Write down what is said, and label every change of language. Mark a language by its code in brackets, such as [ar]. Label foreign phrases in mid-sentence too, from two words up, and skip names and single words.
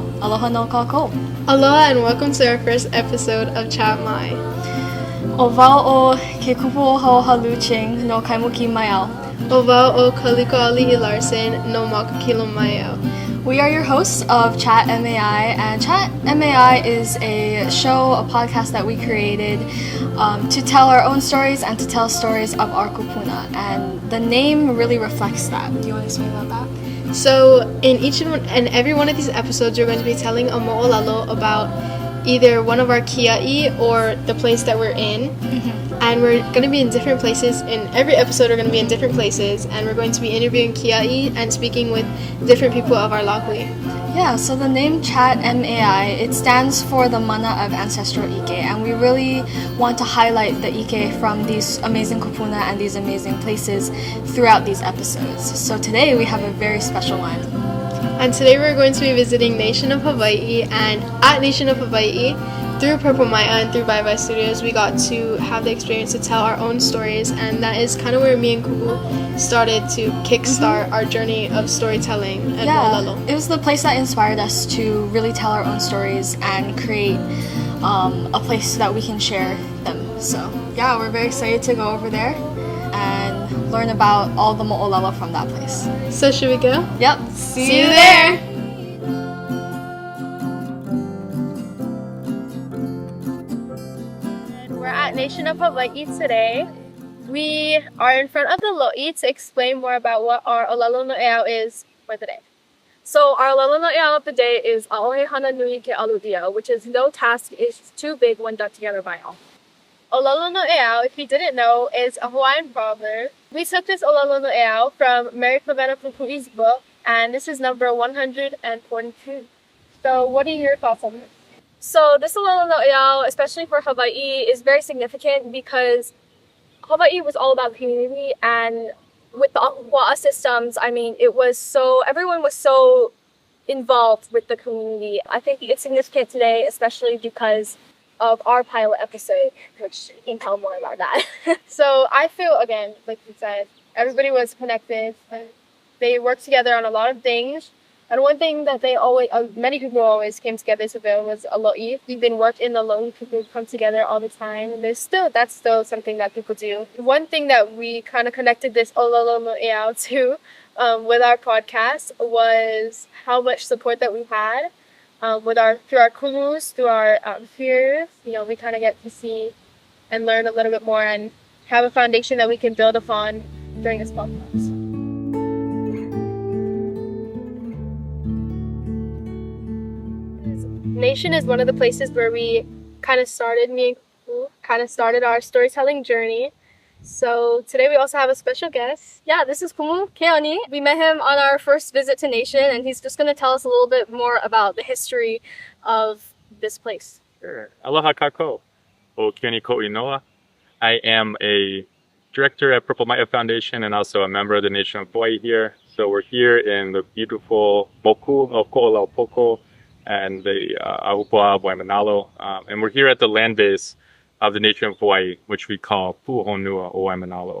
[haw] Aloha no kākou. [en] Aloha and welcome to our first episode of ChatM.AI. [haw] O wao o ke kupu o hauhalu ching no kaimuki mai au. O wao o ka likoʻali I Larson no makakilo mai au. [en] We are your hosts of ChatM.AI, and ChatM.AI is a show, a podcast that we created to tell our own stories and to tell stories of our kūpuna. And the name really reflects that. Do you want to explain about that? So in each and every one of these episodes, you're going to be telling a moʻolelo about either one of our kiaʻi or the place that we're in. And we're going to be in different places. In every episode, we're going to be in different places, and we're going to be interviewing kiaʻi and speaking with different people of our lāhui. Yeah, so the name ChatM.AI, it stands for the mana of Ancestral ʻIke, and we really want to highlight the ʻIke from these amazing kūpuna and these amazing places throughout these episodes. So today we have a very special one. And today we're going to be visiting Nation of Hawaiʻi, and at Nation of Hawaiʻi, through Purple Maya and through Bye Bye Studios, we got to have the experience to tell our own stories, and that is kind of where me and Kuku started to kickstart our journey of storytelling and moʻolelo. It was the place that inspired us to really tell our own stories and create a place that we can share them. So yeah, we're very excited to go over there and learn about all the moʻolelo from that place. So should we go? Yep. See you there! At Nation of Hawaiʻi today. We are in front of the lo'i to explain more about what our [haw] ʻōlelo noʻeau [en] is for the day. So our [haw] ʻōlelo noʻeau [en] of the day is [haw] ʻAʻohe hana nui ke aluʻia, [en] which is no task is too big when done together by all. [haw] ʻōlelo noʻeau, [en] if you didn't know, is a Hawaiian proverb. We took this [haw] ʻōlelo noʻeau [en] from Mary Clavetta Pupui's book, and this is number 142. So what are your thoughts on this? So this [haw] ʻōlelo noʻeau, [en] especially for Hawaiʻi, is very significant because Hawaiʻi was all about community, and with the ʻahuaʻa systems, I mean, everyone was so involved with the community. I think it's significant today, especially because of our pilot episode, which you can tell more about that. So I feel, again, like you said, everybody was connected. They worked together on a lot of things. And one thing that many people always came together to build was a lo'i. We didn't work in the lo'i, people come together all the time. And that's still something that people do. One thing that we kind of connected this [haw] ʻōlelo noʻeau [en] to with our podcast was how much support that we had through our kumus, through our peers. You know, we kind of get to see and learn a little bit more and have a foundation that we can build upon during this podcast. Nation is one of the places where we kind of started, me and Kuku kind of started our storytelling journey. So today we also have a special guest. Yeah, this is Kumu Keani. We met him on our first visit to Nation, and he's just going to tell us a little bit more about the history of this place. [haw] Sure. Aloha kākou. O Keani Ko'inoa. [en] I am a director at Purple Maya Foundation and also a member of the Nation of Hawaii here. so we're here in the beautiful moku of Koʻolelo and the Ahupua'a of Waimanalo. And we're here at the land base of the nation of Hawaii, which we call Pu'uhonua o Waimanalo.